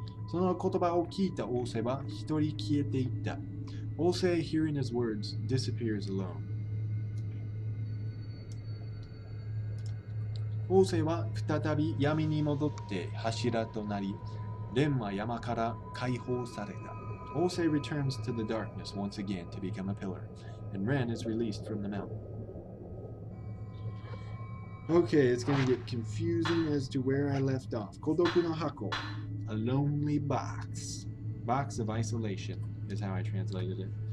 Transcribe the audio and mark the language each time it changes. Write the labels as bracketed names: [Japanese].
[Japanese] その言葉を聞いたオーセは一人消えていった。 [English] Ose, hearing his words, disappears alone. [Japanese] オーセは再び闇に戻って柱となり、レンは山から解放された。 [English] Ose returns to the darkness once again to become a pillar, and Ren is released from the mountain. Okay, it's going to get confusing as to where I left off. [Japanese] Kodoku no hako, [English] a lonely box. Box of isolation is how I translated it.